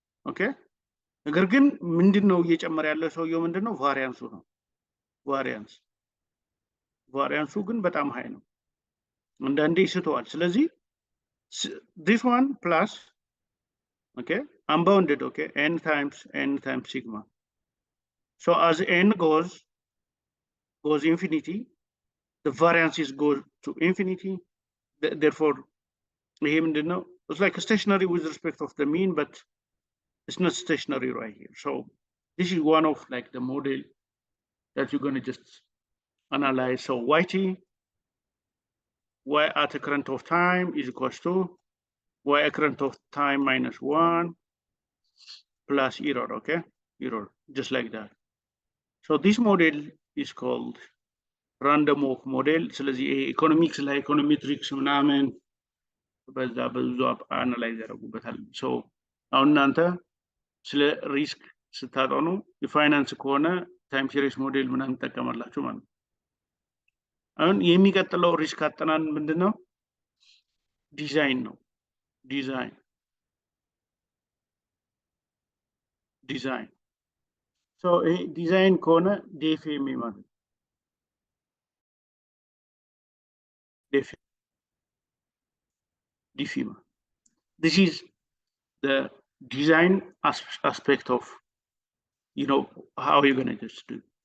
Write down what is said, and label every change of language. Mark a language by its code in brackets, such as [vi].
[am] Okay, ነገር ግን ምንድነው እየጨመረ ያለው ሰውዬው ምንድነው ቫሪያንሱ ነው ቫሪያንሱ ግን በጣም ሃይ ነው አንዳንዴ ይስተዋል ስለዚህ [en] this one plus okay unbounded okay n times sigma. So as n goes infinity the variances go to infinity. Therefore [am] ይሄ ምንድነው [en] it's like a stationary with respect of the mean but it's not stationary right here. So this is one of like the model that you're going to just analyze. So yt y at a current of time is equals to y at current of time minus 1 plus error. Okay, error just like that. So this model is called random walk model. [am] ስለዚህ ኢኮኖሚክስ ላይ ኢኮኖሜትሪክስ ምናምን በዛ ብዙ አናላይዝ ያደርጉበታል። ሶ አሁን እናንተ ስለ ሪስክ ስታጠኑ የፋይናንስ ከሆነ ታይም ሲሪስ ሞዴል ምናምን ተጠቀማላችሁ ማለት ነው። አሁን የሚቀጥለው ሪስክ አጠናን ምንድነው? ዲዛይን ነው። ዲዛይን ሶ ይሄ ዲዛይን ከሆነ ዲኤፍኤም ማለት ነው። DFIMA. [en] This is the design aspect of, you know, how you're going to just do.